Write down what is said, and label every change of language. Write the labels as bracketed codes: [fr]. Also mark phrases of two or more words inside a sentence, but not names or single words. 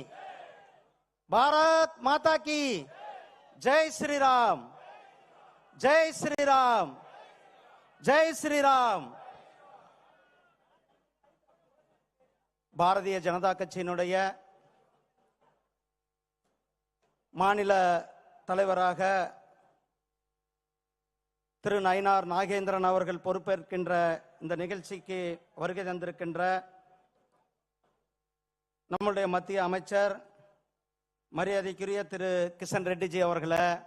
[hi] भारत माता की। जय श्री राम, जय श्री राम, जय श्री राम. [ta] பாரதிய ஜனதா கட்சியினுடைய மாநில தலைவராக திரு நயினார் நாகேந்திரன் அவர்கள் பொறுப்பேற்கின்ற இந்த நிகழ்ச்சிக்கு வருகை தந்திருக்கின்ற நம்முடைய மத்திய அமைச்சர் மரியாதைக்குரிய திரு கிஷன் ரெட்டிஜி அவர்களை,